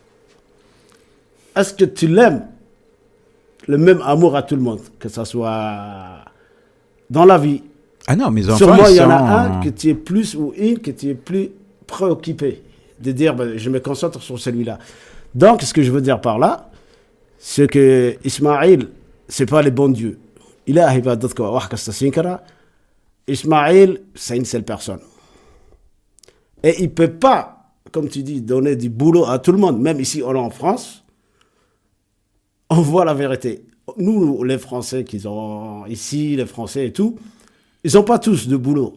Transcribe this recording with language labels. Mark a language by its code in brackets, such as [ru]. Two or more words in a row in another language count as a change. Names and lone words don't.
[fr] est-ce que tu l'aimes le même amour à tout le monde, que ce soit dans la vie? Ah non, mes enfants, Sûrement, il y en a sont... un que tu es plus, ou une que tu es plus préoccupé de dire, je me concentre sur celui-là. Donc, ce que je veux dire par là, c'est que Ismaël, c'est pas le bon Dieu. [so] Ilahi baa dadka wax kasta siin kara. [fr] Ismaël, c'est une seule personne. Et il ne peut pas, comme tu dis, donner du boulot à tout le monde. Même ici, on est en France, on voit la vérité. Nous, les Français qui sont ici, les Français et tout, ils n'ont pas tous de boulot.